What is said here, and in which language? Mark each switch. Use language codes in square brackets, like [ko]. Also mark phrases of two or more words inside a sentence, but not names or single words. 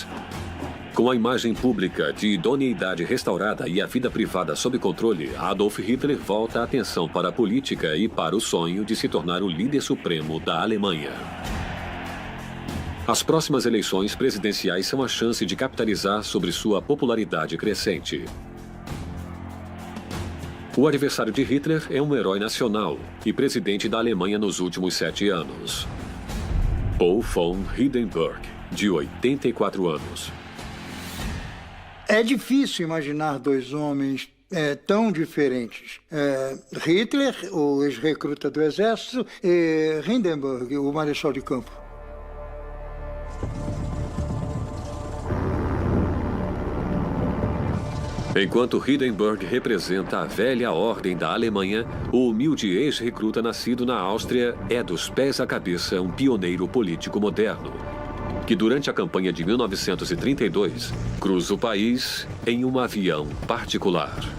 [pt] Com a imagem pública de idoneidade restaurada e a vida privada sob controle, Adolf Hitler volta a atenção para a política e para o sonho de se tornar o líder supremo da Alemanha. As próximas eleições presidenciais são a chance de capitalizar sobre sua popularidade crescente. O adversário de Hitler é um herói nacional e presidente da Alemanha nos últimos 7 anos. Paul von Hindenburg, de 84 anos. É difícil imaginar dois homens tão diferentes. Hitler, o ex-recruta do exército, e Hindenburg, o marechal de campo. Enquanto Hindenburg representa a velha ordem da Alemanha, o humilde ex-recruta nascido na Áustria é dos pés à cabeça um pioneiro político moderno, que durante a campanha de 1932 cruza o país em um avião particular.